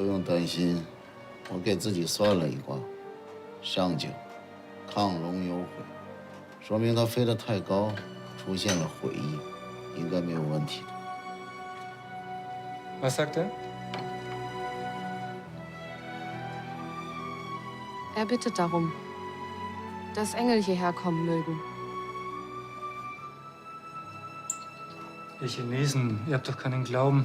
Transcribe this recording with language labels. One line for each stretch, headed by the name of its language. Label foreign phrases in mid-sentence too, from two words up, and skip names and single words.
Chinese: 担心，我给自己算了一卦，上九，亢龙有悔，说明他飞得太高，出现了悔意，应该没有问题的。
German: Was sagt er? Er bittet darum, dass Engel hierher kommen mögen. Ihr Chinesen, ihr habt doch keinen Glauben.